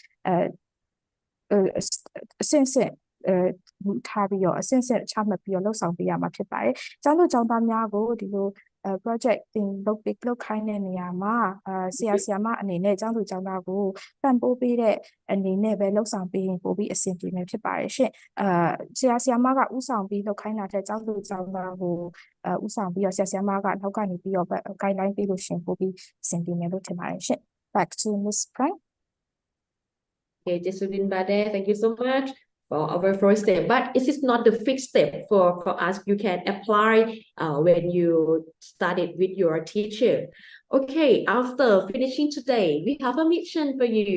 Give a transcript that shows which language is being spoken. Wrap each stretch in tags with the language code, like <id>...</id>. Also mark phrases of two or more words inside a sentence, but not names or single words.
<my>အဆင့်ထားပြီးတော့အဆင့်ချမှတ်ပြီးတော့လှုပ်ဆောင်ပေးရမှာဖြစ်ပါတယ်ကျောင်းသူကျောင်းသားများကိုဒီလိုproject တင်လုပ်ခိုင်းတဲ့နေရာမှာဆရာမအနေနဲ့ကျောင်းသူကျောင်းသားကိုပံ့ပိုးပေးတဲ့အနေနဲ့ပဲလှုပ်ဆောင်ပေးရင်ပို့ပြီးအဆင်ပြေမယ်ဖြစ်ပါတယ်ရှင့်ဆရာမကဥဆောင်ပြီးလှုပ်ခိုင်းတာတဲ့ကျောင်းသူကျောင်းသားကိုဥဆောင်ပြီးတော့ဆရာမကနောက်ကနေပြီးတော့ guideline ပေးလို့ရှင်ပို့ပြီးအဆင်ပြေမယ်လို့ထင်ပါတယ်ရှင့်</my> <en>back to Miss Frank. Okay, Jesudin Bade, thank you so much for our first step. But it is not the fixed step for us. You can apply when you started with your teacher. Okay, after finishing today, we have a mission for you.</en>